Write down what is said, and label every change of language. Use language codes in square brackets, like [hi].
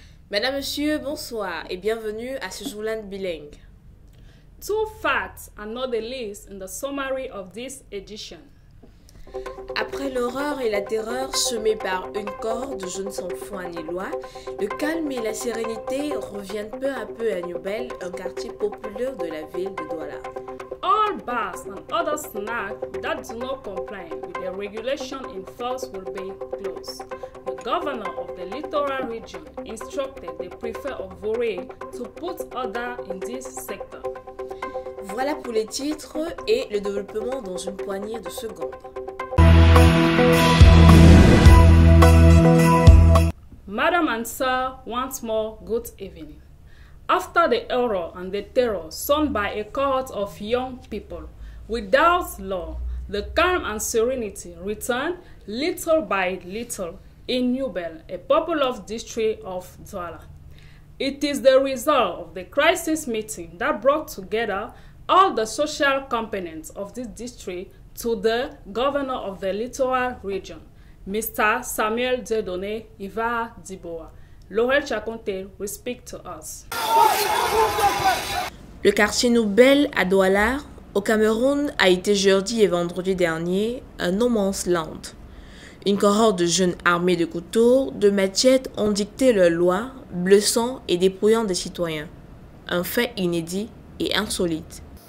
[fr] Madame, Monsieur, bonsoir et bienvenue à ce journal bilingue. [en] Two facts are not the least in the summary of this edition. [fr] Après l'horreur et la terreur semées par une cohorte de jeunes sans foi ni loi, le calme et la sérénité reviennent peu à peu à Newbel, un quartier populaire de la ville de Douala. [en] All bars and other snacks that do not comply with the regulation in force will be closed. The governor of the littoral region instructed the prefect of Voré to put order in this sector. [fr] Voilà pour les titres et le développement dans une poignée de secondes. [en] Madam and Sir, once more, good evening. After the horror and the terror sown by a cohort of young people without law, the calm and serenity returned little by little in Newbel, a populous district of Douala. It is the result of the crisis meeting that brought together all the social components of this district to the governor of the littoral region, Mr. Samuel Dieudonné Iva Diboa. Laurel Chakonte will speak to us. [fr] Le quartier Newbel à Douala, au Cameroun, a été jeudi et vendredi dernier un no man's land. Une cohorte de jeunes armés de couteaux, de machettes ont dicté leurs lois, blessant et dépouillant des citoyens. Un fait inédit et insolite.